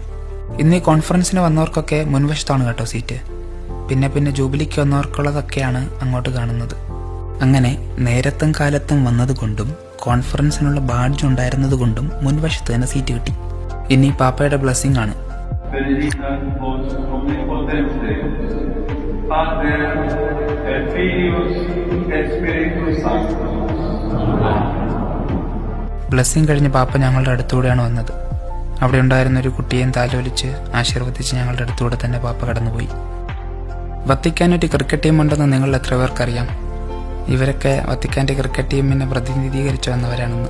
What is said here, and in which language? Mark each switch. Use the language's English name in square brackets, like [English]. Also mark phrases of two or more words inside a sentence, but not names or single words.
[Malayalam] ഇന്ന് ഈ കോൺഫറൻസിന് വന്നവർക്കൊക്കെ മുൻവശത്താണ് കേട്ടോ സീറ്റ്. പിന്നെ ജൂബിലിക്ക് വന്നവർക്കുള്ളതൊക്കെയാണ് അങ്ങോട്ട് കാണുന്നത്. അങ്ങനെ നേരത്തും കാലത്തും വന്നതുകൊണ്ടും കോൺഫറൻസിനുള്ള ബാഡ്ജ് ഉണ്ടായിരുന്നത് കൊണ്ടും മുൻവശത്ത് തന്നെ സീറ്റ് കിട്ടി. ഇനി പാപ്പയുടെ ബ്ലെസ്സിംഗ് ആണ്. [Latin] Benedicta vos omnipotente, Pater et Filius et Spiritus Sanctus. [Malayalam] ബ്ലെസ്സിംഗ് കഴിഞ്ഞ് പാപ്പ ഞങ്ങളുടെ അടുത്തൂടെയാണ് വന്നത്. അവിടെ ഉണ്ടായിരുന്ന ഒരു കുട്ടിയെയും താലോലിച്ച് ആശീർവദിച്ച് ഞങ്ങളുടെ അടുത്തൂടെ തന്നെ പാപ്പ കടന്നുപോയി. വത്തിക്കാൻ ഒരു [English] cricket team [Malayalam] ഉണ്ടെന്ന് നിങ്ങൾ എത്ര പേർക്കറിയാം? ഇവരൊക്കെ വത്തിക്കാൻ്റെ ക്രിക്കറ്റ് ടീമിനെ പ്രതിനിധീകരിച്ചു വന്നവരാണെന്ന്.